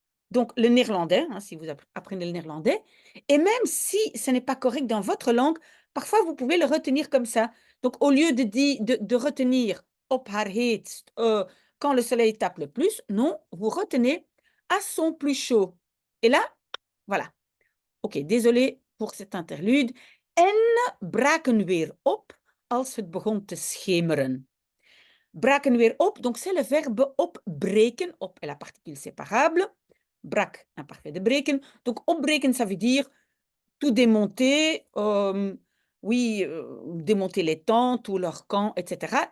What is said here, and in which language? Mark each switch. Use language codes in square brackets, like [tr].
[fr] Donc, le néerlandais, hein, si vous apprenez le néerlandais, et même si ce n'est pas correct dans votre langue, parfois vous pouvez le retenir comme ça. Donc, au lieu de retenir [nl] op haar heetst, [fr] quand le soleil tape le plus, non, vous retenez à son plus chaud. Et là, voilà. Ok, désolé pour cet interlude. [nl] En braken weer op als het begon te schemeren. [fr] Braken weer op, donc c'est le verbe opbreken, op est la particule séparable. Brak, imparfait de breken. Donc, opbreken, ça veut dire tout démonter, oui, démonter les tentes ou leurs camps, etc.